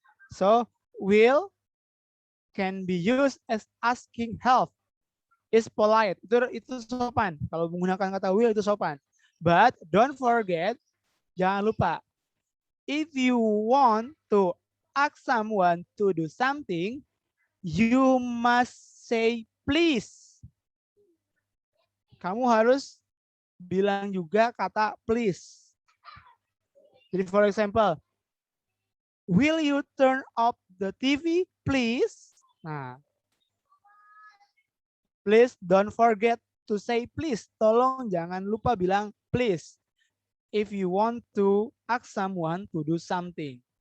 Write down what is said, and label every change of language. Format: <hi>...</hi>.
<en>So, will can be used as asking help. Is polite.</en> <id>Itu sopan. Kalau menggunakan kata will itu sopan.</id> <en>But don't forget,</en> <id>jangan lupa</id> <en>if you want to ask someone to do something, you must say please.</en> <id>Kamu harus bilang juga kata please.</id> <en>Jadi for example, will you turn off the TV, please? Nah, please don't forget to say please.</en> <id>Tolong jangan lupa bilang please.</id> <en>If you want to ask someone to do something.</en>